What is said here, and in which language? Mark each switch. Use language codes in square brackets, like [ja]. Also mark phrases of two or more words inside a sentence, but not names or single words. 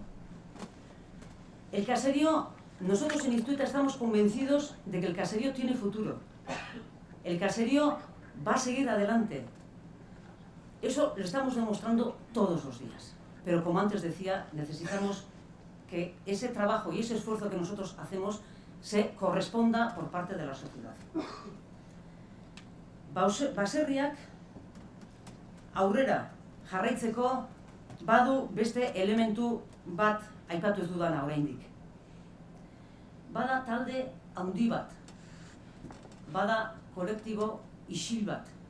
[es] El caserío, nosotros en Iztueta estamos convencidos de que el caserío tiene futuro. El caserío va a seguir adelante. Eso lo estamos demostrando todos los días. Pero como antes decía, necesitamos que ese trabajo y ese esfuerzo que nosotros hacemos se corresponda por parte de la sociedad. [eu] Baserriak aurrera jarraitzeko badu beste elementu bat aipatu ez dudana oraindik. Bada talde handi bat, bada kolektibo isil bat.